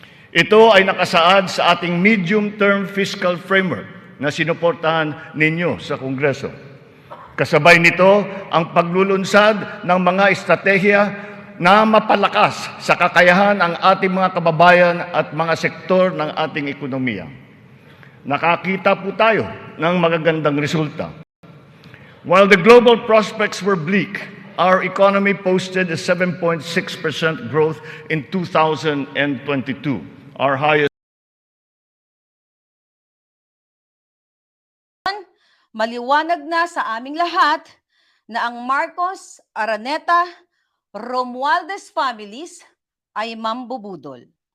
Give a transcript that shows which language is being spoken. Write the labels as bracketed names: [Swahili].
[Filipino] Ito ay nakasaad sa ating medium-term fiscal framework na sinuportahan ninyo sa Kongreso. Kasabay nito ang paglulunsad ng mga estratehiya na mapalakas sa kakayahan ang ating mga kababayan at mga sektor ng ating ekonomiya. Nakakita po tayo ng magagandang resulta. [English] While the global prospects were bleak, our economy posted a 7.6% growth in 2022, our highest. [Filipino] maliwanag na sa aming lahat na ang Marcos, Araneta, Romualdez families ay mambubudol.